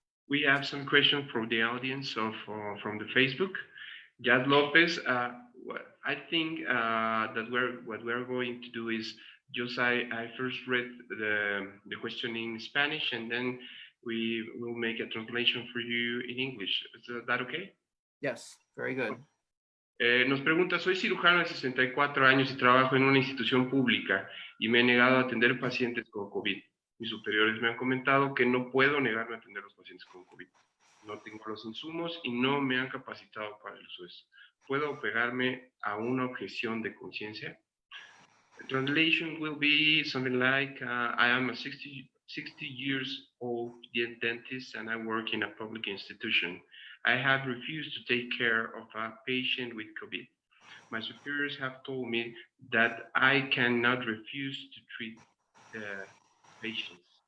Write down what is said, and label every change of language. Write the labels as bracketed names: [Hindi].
[English] We have some questions from the audience from the Facebook. Jad Lopez, I think that what we're going to do is just I first read the question in Spanish, and then we will make a translation for you in English. Is that okay? Yes, very good. [Spanish] Nos pregunta, soy cirujano de 64 años y trabajo en una institución pública y me he negado a atender pacientes con COVID. Mis superiores me han comentado que no puedo negarme a atender a los pacientes con COVID. No tengo los insumos y no me han capacitado para el uso de eso. ¿Puedo pegarme a una objeción de conciencia? [English] The translation will be something like, I am a 60 years old dentist and I work in a public institution. I have refused to take care of a patient with COVID. My superiors have told me that I cannot refuse to treat patients.